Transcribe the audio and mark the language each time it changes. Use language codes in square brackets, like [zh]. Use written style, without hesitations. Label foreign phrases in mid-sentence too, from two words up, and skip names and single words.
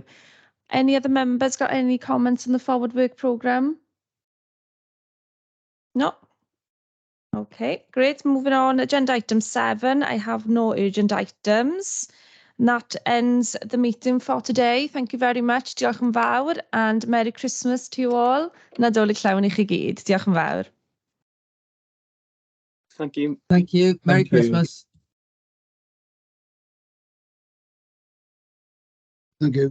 [en] Any other members got any comments on the forward work programme? No? Okay, great. Moving on, agenda item 7. I have no urgent items. And that ends the meeting for today. Thank you very much. [cy] Diolch yn fawr, [en] and Merry Christmas to you all. [cy] Nadolig llawn I chi gyd. Diolch yn fawr. [en] Thank you. Thank you. Merry Christmas. Thank you.